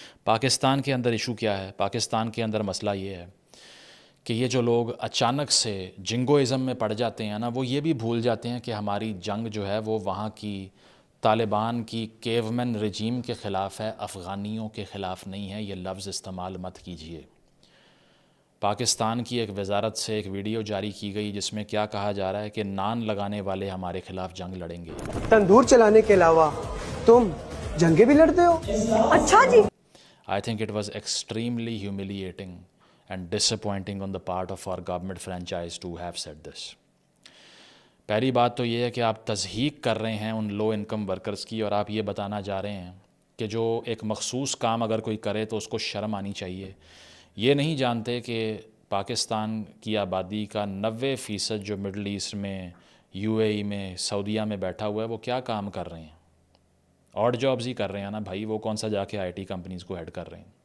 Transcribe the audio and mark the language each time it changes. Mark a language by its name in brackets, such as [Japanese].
[Urdu] پاکستان کے اندر ایشو کیا ہے؟ پاکستان کے اندر مسئلہ یہ ہے کہ یہ جو لوگ اچانک سے جنگوازم میں پڑ جاتے ہیں نا، وہ یہ بھی بھول جاتے ہیں کہ ہماری جنگ جو ہے وہ وہاں کی طالبان کی کیومن رجیم کے خلاف ہے، افغانیوں کے خلاف نہیں ہے. یہ لفظ استعمال مت کیجیے. پاکستان کی ایک وزارت سے ایک ویڈیو جاری کی گئی جس میں کیا کہا جا رہا ہے کہ نان لگانے والے ہمارے خلاف جنگ لڑیں گے. تندور چلانے کے علاوہ تم جنگیں بھی لڑتے ہو؟ اچھا جی. [English] I think it was extremely humiliating and disappointing on the part of our government franchise to have said this. [Urdu] پہلی بات تو یہ ہے کہ آپ تضحیق کر رہے ہیں ان لو انکم ورکرز کی، اور آپ یہ بتانا جا رہے ہیں کہ جو ایک مخصوص کام اگر کوئی کرے تو اس کو شرم آنی چاہیے. یہ نہیں جانتے کہ پاکستان کی آبادی کا 90% جو مڈل ایسٹ میں، UAE میں، سعودیہ میں بیٹھا ہوا ہے، وہ کیا کام کر رہے ہیں؟ آڈ جابز ہی کر رہے ہیں نا بھائی، وہ کون سا جا کے IT کمپنیز کو ہیڈ کر رہے ہیں.